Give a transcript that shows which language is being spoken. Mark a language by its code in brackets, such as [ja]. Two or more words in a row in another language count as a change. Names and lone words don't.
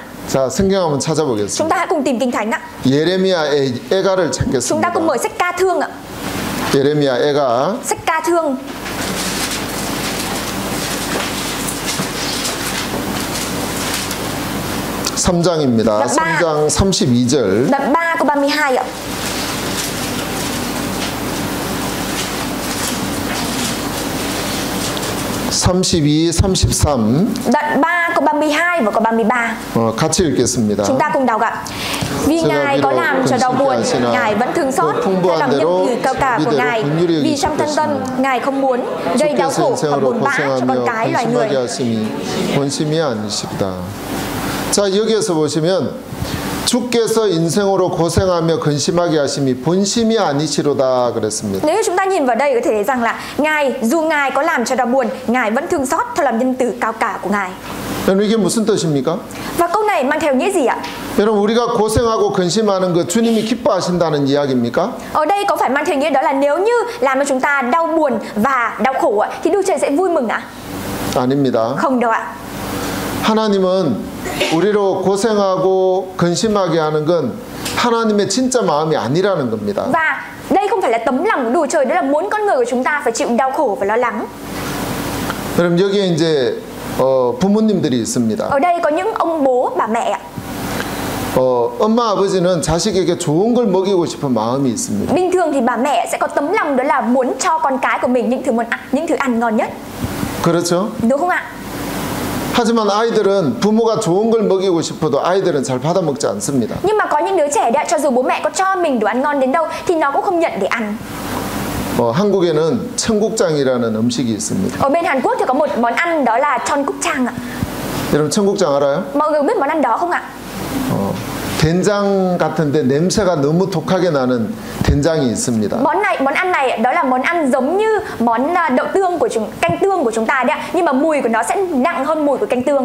[ko] 자, 성경 한번 [vi] Chúng [ko] 찾아보겠습니다. [vi] ta hãy cùng tìm Kinh Thánh ạ. [ko] 예레미야 애가를 [vi] Chúng ta cùng [ko] 찾겠습니다. [vi] mở sách Ca Thương ạ. [ko] 예레미야 애가 [vi] Sách Ca Thương [ko] 3장입니다. 3장 32절. [vi] đoạn 3 câu 32 ạ. (32, 33) Đoạn 3 câu 32 và câu 33. [ko] 같이 읽겠습니다. [vi] Chúng ta cùng đọc ạ. Vì Ngài có làm cho đau buồn, Ngài vẫn thương xót theo lòng nhân từ cao cả của Ngài. Vì trong thân tâm, Ngài không muốn gây đau khổ và buồn bã cho con cái loài người. [ko] 본심이 아니시다. 자, 여기에서 보시면 주께서 인생으로 고생하며 근심하게 하심이 본심이 아니시로다 그랬습니다. [vi] Nếu chúng ta nhìn vào đây có thể thấy rằng là dù Ngài có làm cho đau buồn, Ngài vẫn thương xót theo lòng nhân từ cao cả của Ngài. [ko] 여러분 이게 무슨 뜻입니까? [vi] Và câu này mang theo nghĩa gì ạ? [ko] 여러분 우리가 고생하고 근심하는 것 주님이 기뻐하신다는 이야기입니까? [vi] Ở đây có phải mang theo nghĩa đó là nếu như làm cho chúng ta đau buồn và đau khổ thì Đức Trời sẽ vui mừng ạ? [ko] 아닙니다. [vi] Không đâu ạ. [ko] 하나님은 우리로 고생하고 근심하게 하는 건 하나님의 진짜 마음이 아니라는 겁니다. [vi] Và đây không phải là tấm lòng của Đức Trời, đó là muốn con người của chúng ta phải chịu đau khổ và lo lắng. [ko] 그럼 여기에 이제 부모님들이 있습니다. [vi] Ở đây có những ông bố, bà mẹ ạ. [ko] 엄마 아버지는 자식에게 좋은 걸 먹이고 싶은 마음이 있습니다. [vi] Bình thường thì bà mẹ sẽ có tấm lòng đó là muốn cho con cái của mình những thứ ăn ngon nhất. [ko] 그렇죠? [vi] Đúng không ạ? [ko] 하지만 아이들은 부모가 좋은 걸 먹이고 싶어도 아이들은 잘 받아 먹지 않습니다. [vi] Nhưng mà có những đứa trẻ đó, cho dù bố mẹ có cho mình đồ ăn ngon đến đâu thì nó cũng không nhận để ăn. [ko] 한국에는 청국장이라는 음식이 있습니다. [vi] Ở bên Hàn Quốc thì có một món ăn đó là 청국장 ạ. [ko] 여러분 청국장 알아요? [vi] Mọi người biết món ăn đó không ạ? [ko] 된장 같은데 냄새가 너무 독하게 나는 된장이 있습니다. [vi] Món ăn này đó là món ăn giống như món đậu tương canh tương của chúng ta đấy ạ, nhưng mà mùi của nó sẽ nặng hơn mùi của canh tương.